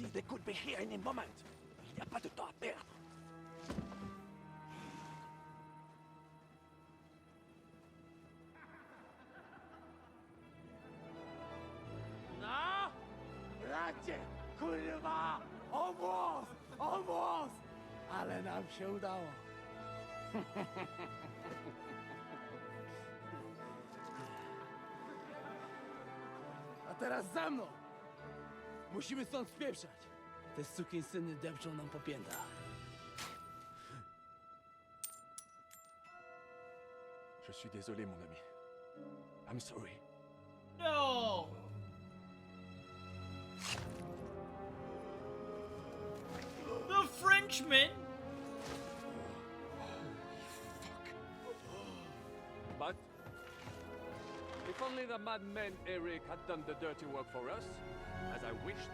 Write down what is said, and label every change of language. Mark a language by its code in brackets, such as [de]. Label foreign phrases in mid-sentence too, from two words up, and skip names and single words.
[en] They could be here in a moment. [fr] Il n'y a pas de temps à perdre. [en] No! [pl] Bracie, kurwa! O włos! Ale nam się udało. A teraz za mną! Musimy stąd spieprzać. Te sukinsyny depczą nam po piętach. [fr] Je suis désolé, mon ami. [en] I'm sorry. No! The Frenchman! But if only the madman Eric had done the dirty work for us, as I wished.